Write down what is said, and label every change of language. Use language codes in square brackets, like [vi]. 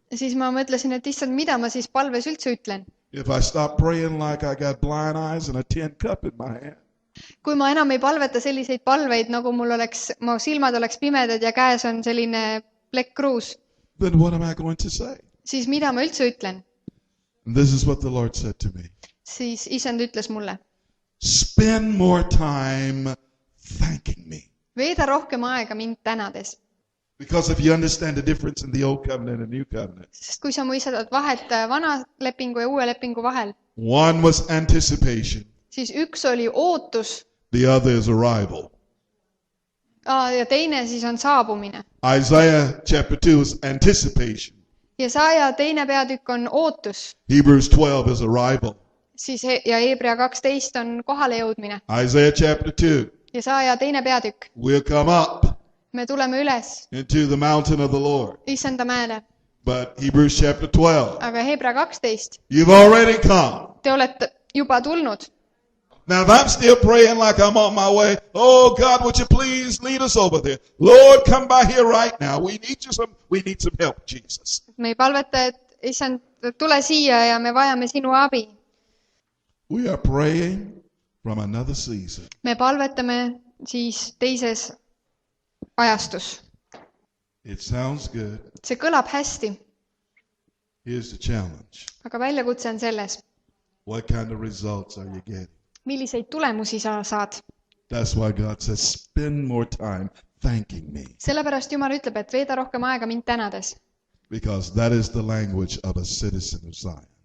[et] siis ma mõtlesin, et Issand, mida ma siis palves üldse ütlen. [en] If I stop praying like I got blind eyes and a tin cup in my hand, [et] Kui ma enam ei palveta selliseid palveid, nagu mu silmad oleks pimedad ja käes on selline plekkruus, [en] then what am I going to say? [et] siis mida ma üldse ütlen? [en] And this is what the Lord said to me. [et] Siis Issand ütles mulle, [en] Spend more time thanking me. [et] veeda rohkem aega mind tänades. [en] Because if you understand the difference in the old covenant and new covenant, [et] Sest kui sa mõistad vahet vana lepingu ja uue lepingu vahel, [en] one was anticipation, [et] siis üks oli ootus [en] the other is arrival. [et] Ja teine siis on saabumine. [en] Isaiah chapter 2 is anticipation. [et] Jesaja teine peatükk on ootus. [en] Hebrews 12 is arrival. [et] Siis ja Hebra 12 on kohale jõudmine. [en] Isaiah chapter 2. [et] Jesaja teine peatükk. [en] We'll come up [et] Me tuleme üles [en] into the mountain of the Lord. [et] issanda mäele. [en] But Hebrews chapter 12. [et] Aga Hebra 12. [en] You've already come. [et] Te olete juba tulnud. [en] Now if I'm still praying like I'm on my way, oh God, would you please lead us over there? Lord, come by here right now. We need some help, Jesus. [et] Me ei palveta, et issand, tule siia ja me vajame sinu abi. [en] We are praying from another season. [et] Me palvetame siis teises ajastus. [en] It sounds good. [et] See kõlab hästi, [en] Here's the challenge. [et] aga väljakutse on selles, [en] What kind of results are you getting? [et] milliseid tulemusi sa saad. [en] That's why God says, spend more time thanking me. [et] Sellepärast Jumal ütleb, et veeda rohkem aega mind tänades. [en] Because that is the language of a citizen of Zion.